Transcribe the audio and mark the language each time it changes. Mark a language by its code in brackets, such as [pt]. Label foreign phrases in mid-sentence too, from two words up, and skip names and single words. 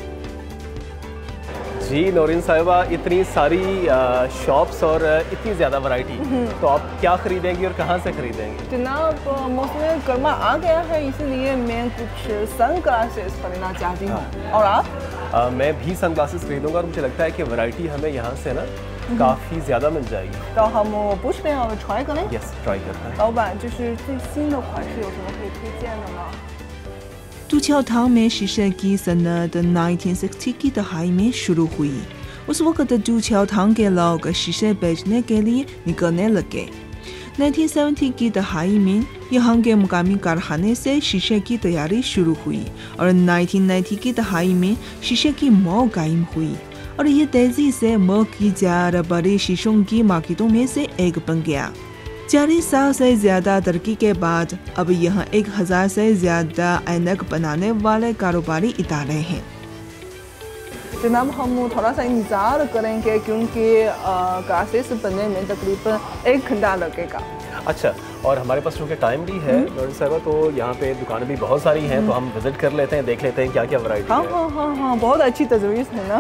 [ur] جی نورین صاحبہ، اتنی ساری شاپس اور اتنی زیادہ ورائٹی، تو آپ کیا خریدیں گی اور کہاں سے خریدیں گی؟ جناب موسم گرما آ گیا ہے، اسی لیے میں کچھ سن گلاسز خریدنا چاہتی ہوں۔ اور آپ؟ میں بھی سن گلاسز خریدوں گا اور مجھے لگتا ہے کہ ورائٹی ہمیں یہاں سے نا کافی زیادہ مل جائے گی۔ تو ہم پوچھتے ہیں اور ٹرائی کریں؟ یس، ٹرائی کرتے ہیں۔ [zh] 老板，就是最新的款式有什么可以推荐的吗？ [ur] ٹوچھاؤ تھانگ میں شیشے کی صنعت 1960 کی دہائی میں شروع ہوئی۔ اس وقت ٹوچھاؤ تھانگ کے لوگ شیشے بیچنے کے لیے نکلنے لگے۔ 1970 کی دہائی میں یہاں کے مقامی کارخانے سے شیشے کی تیاری شروع ہوئی اور 1990 کی دہائی میں شیشے کی مو قائم ہوئی اور یہ تیزی سے ملک کی 4 بڑی شیشوں کی مارکیٹوں میں سے ایک بن گیا۔ 40 سال سے زیادہ ترقی کے بعد اب یہاں 1000 سے زیادہ اینک بنانے والے کاروباری ادارے ہیں۔ جناب ہم تھوڑا سا انتظار کریں گے کیونکہ کلاسز بننے میں تقریباً 1 گھنٹہ لگے گا. اچھا، اور ہمارے پاس چونکہ ٹائم بھی ہے نورین صاحبہ، تو یہاں پہ دکانیں بھی بہت ساری ہیں، تو ہم وزٹ کر لیتے ہیں، دیکھ لیتے ہیں کیا کیا ورائٹی ہے. ہاں، بہت اچھی تجویز ہے نا.